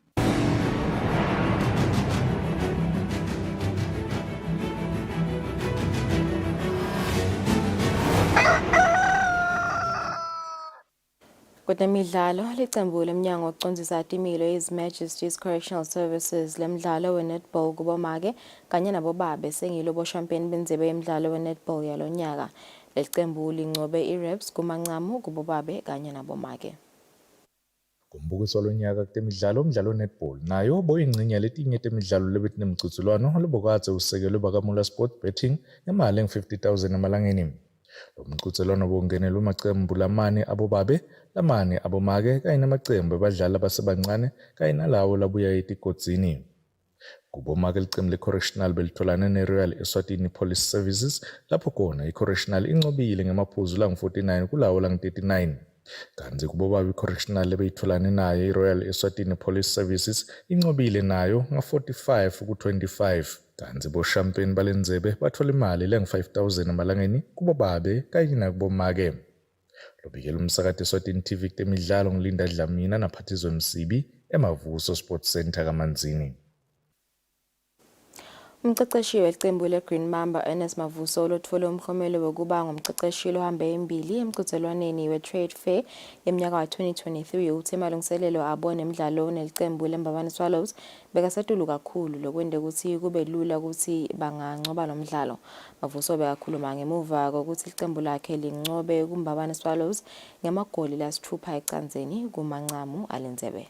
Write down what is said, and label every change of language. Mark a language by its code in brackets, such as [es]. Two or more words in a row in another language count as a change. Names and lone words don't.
[ss] Kutemidlalo licembu lemnyango wokucondzisa timilo His Majesty's Correctional Services lemdlalo we-netball kubomake kanye nabobabe sengilo champion bendzebe yemdlalo we-netball yalonyaka. Lecembu lingcobe i-reps kumancamu kubobabe kanye nabomake. Kumbukiso lonyaka kutemidlalo umdlalo netball nayo boyingcinye letinye temidlalo lebetinemgcutsulwano lebokadze usekelwe bakamula sport betting ngemali engu-50,000 emalangeni. Lo mgcutsulwano bongenelwe amacembu lamane abobabe lamane abomake kanye namacembu abadlali abasebancane kanye nalawo labuya etigodzini. Kubomake licembu le-correctional belitholane ne-Royal Eswatini Police Services lapho khona i-correctional incobile ngemaphuzu langu-49 kulawo langu-39. Kanti kubobabe i-correctional lebeyitholane nayo i-Royal Eswatini Police Services incobile nayo nga-45 ku-25. Kanti boshampiyoni balendzebe bathola imali lengu-5,000 emalangeni kubobabe kanye nakubomake. Lobikela umsakati Eswatini TV kutemidlalo ngilinda Dlamini naphathizwe Msibi eMavuso Sports Center kaManzini. Umceceshi weqembu le-Green Mamba Ernest Mavuso lothole umklomelo wokuba ngumceceshi lohambe embili emqhudelwaneni we-Trade Fair yeminyaka wa-2023 uthi emalungiselelo abone emidlalo nelicembu leMbabane Swallows bekasetulu kakhulu lokwende ukuthi kube lula ukuthi bangancoba lo mdlalo. Mavuso bekakhuluma ngemuva kokuthi iqembu lakhe lincobe kuMbabane Swallows ngamagoli lasithupha ecanzeni kumancamu alendzebe.